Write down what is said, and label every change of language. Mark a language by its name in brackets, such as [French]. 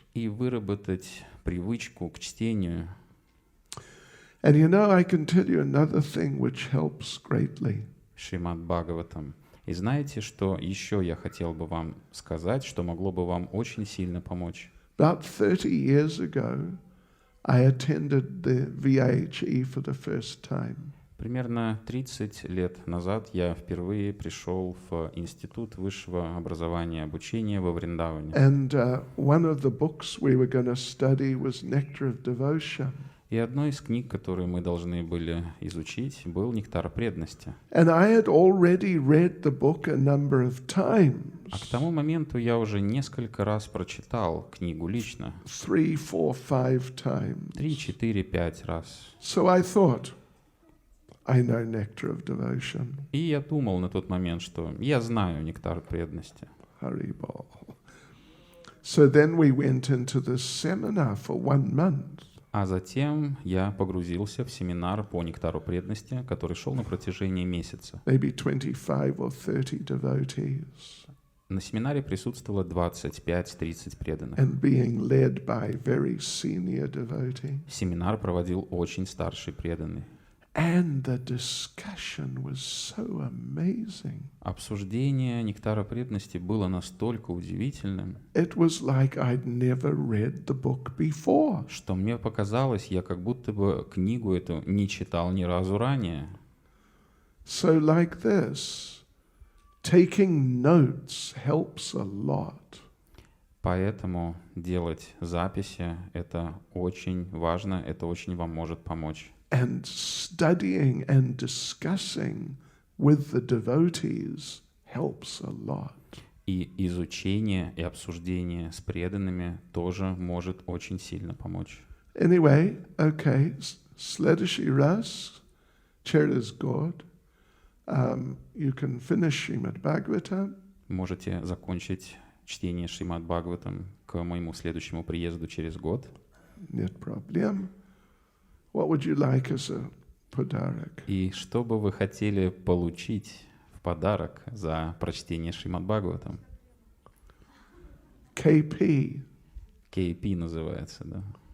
[Russian] И выработать привычку к чтению. [English] And you know, I can tell you another thing which helps greatly. [Russian] Шримад Бхагаватам. И знаете, что еще я хотел бы вам сказать, что могло бы вам очень сильно помочь? [English] About 30 years ago, I attended the VIHE for the first time. [Russian] Примерно 30 лет назад я впервые пришел в Институт высшего образования и обучения во Вриндаване. [English] And one of the books we were going to study was Nectar of Devotion. [Russian] И одной из книг, которые мы должны были изучить, был «Нектар преданности». [English] And I had already read the book a number of times. [Russian] А к тому моменту я уже несколько раз прочитал книгу лично. [English] 3, 4, 5 times. [Russian] 3, 4, 5 раз. [English] So I thought, I know Nectar of Devotion. [Russian] И я думал на тот момент, что я знаю «Нектар преданности». [English] Haribol. So then we went into this seminar for 1 month. [Russian] А затем я погрузился в семинар по «Нектару преданности», который шел на протяжении месяца. [English] Maybe 25 or 30 devotees. [Russian] На семинаре присутствовало 25-30 преданных. [English] And being led by very senior devotee. [Russian] Семинар проводил очень старший преданный. [English] And the discussion was so amazing. [Russian] Обсуждение «Нектара преданности» было настолько удивительным, [English] It was like I'd never read the book before. [Russian] что мне показалось, я как будто бы книгу эту не читал ни разу ранее. [English] So like this, taking notes helps a lot. [Russian] Поэтому делать записи — это очень важно, это очень вам может помочь. [English] And studying and discussing with the devotees helps a lot. [Russian] И изучение и обсуждение с преданными тоже может очень сильно помочь. [English] Anyway, okay, [Russian] Следующий раз через год [English] you can finish Srimad Bhagavatam. [Russian] Можете закончить чтение Шримад Бхагаватам к моему следующему приезду через год. Нет проблем. [English] What would you like as a подарок? [Russian] И что бы вы хотели получить в подарок за прочтение Шримад Бхагаватам? [English] KP. [Russian] KP называется, да?